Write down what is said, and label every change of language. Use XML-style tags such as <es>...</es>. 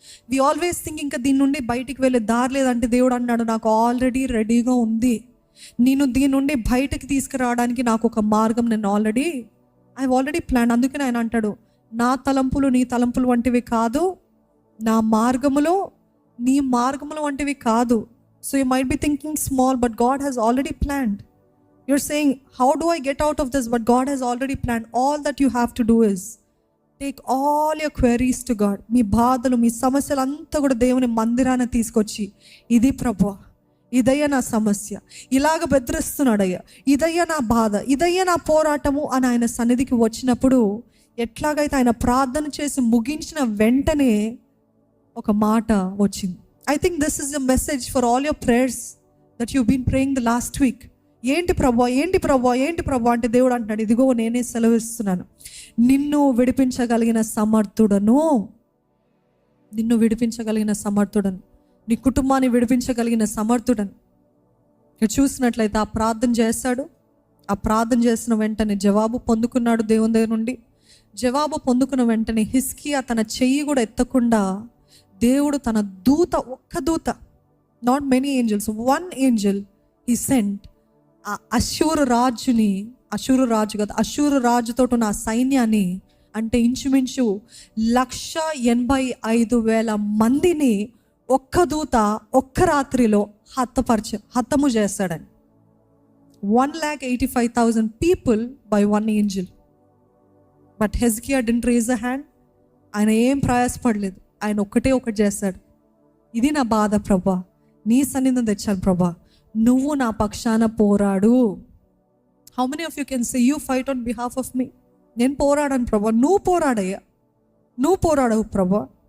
<en>we always think</en> <te>ఇంకా దీని నుండి బయటికి వెళ్ళే దారి లేదంటే, దేవుడు అన్నాడు, నాకు ఆల్రెడీ రెడీగా ఉంది, నేను దీని నుండి బయటకు తీసుకురావడానికి నాకు ఒక మార్గం నేను</te> <en>I already plan.</en> <te>అందుకని ఆయన అంటాడు, నా తలంపులు నీ తలంపులు వంటివి కాదు, నా మార్గములో నీ మార్గములు వంటివి కాదు.</te> <en>So you might be thinking small, but God has already planned. You're saying, how do I get out of this? But God has already planned. All that you have to do is take all your queries to God.</en> <te>మీ బాధలు, మీ సమస్యలు అంతా కూడా దేవుని మందిరాన్ని తీసుకొచ్చి, ఇది ప్రభువా, ఇదయ్యా నా సమస్య, ఇలాగ బెదిరిస్తున్నాడయ్యా, ఇదయ్యా నా బాధ, ఇదయ్యా నా పోరాటము అని ఆయన సన్నిధికి వచ్చినప్పుడు, ఎట్లాగైతే ఆయన ప్రార్థన చేసి ముగించిన వెంటనే ఒక మాట వచ్చింది.</te> <en>I think this is a message for all your prayers that you've been praying the last week.</en> <te>ఏంటి ప్రభువా, ఏంటి ప్రభువా, ఏంటి ప్రభువా అంటే దేవుడు అంటాడు, ఇదిగో నేనే సెలవిస్తున్నాను, నిన్ను విడిపించగలిగిన సమర్థుడను, నిన్ను విడిపించగలిగిన సమర్థుడను, నీ కుటుంబాన్ని విడిపించగలిగిన సమర్థుడను. ఇక్కడ చూసినట్లయితే ఆ ప్రార్థన చేస్తాడు. ఆ ప్రార్థన చేసిన వెంటనే జవాబు పొందుకున్నాడు దేవుని దగ్గర నుండి. జవాబు పొందుకున్న వెంటనే హిజ్కియా తన చెయ్యి కూడా ఎత్తకుండా దేవుడు తన దూత, ఒక్క దూత,</te> <en>not many angels, one angel he sent,</en> <te>ఆ అష్షూరు రాజు కదా, అష్షూరు రాజుతో ఉన్న ఆ సైన్యాన్ని, అంటే ఇంచుమించు 185,000 మందిని ఒక్క దూత ఒక్క రాత్రిలో హతము చేస్తాడని.</te> <en>185,000 people by one angel. But Hezekiah didn't raise a hand.</en> <te>ఆయన ఏం ప్రయాసపడలేదు, ఆయన ఒకటి చేస్తాడు, ఇది నా బాధ ప్రభా, నీ సన్నిధిని తెచ్చాను ప్రభా, నువ్వు నా పక్షాన పోరాడు.</te> <en>How many of you can say you fight on behalf of me?</en> <te>నేను పోరాడాను ప్రభా, నువ్వు పోరాడయ్యా, నువ్వు పోరాడవు ప్రభా.</te>